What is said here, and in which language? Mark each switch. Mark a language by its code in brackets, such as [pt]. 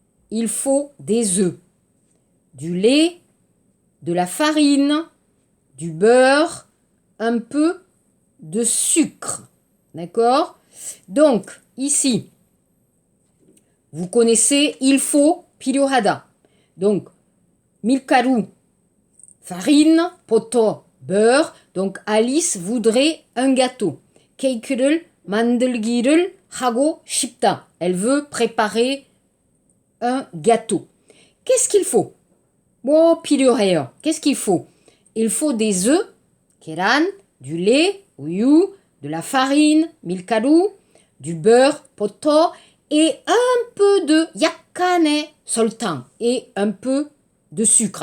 [fr] Il faut des œufs. Du lait, de la farine, du beurre, un peu de sucre. D'accord? Donc, ici, vous connaissez il faut, 필요하다. Donc, 밀가루, farine, poto, beurre. Donc, Alice voudrait un gâteau. [ko] 케이크를 만들기를 하고 싶다. [fr] Elle veut préparer un gâteau. Qu'est-ce qu'il faut? [ko] 뭐 필요해요. [fr] Qu'est-ce qu'il faut? Il faut des œufs, 계란, du lait, 우유, de la farine, 밀가루, du beurre, poto, et un peu de [ko] 약간의 설탕 [fr] et un peu de sucre.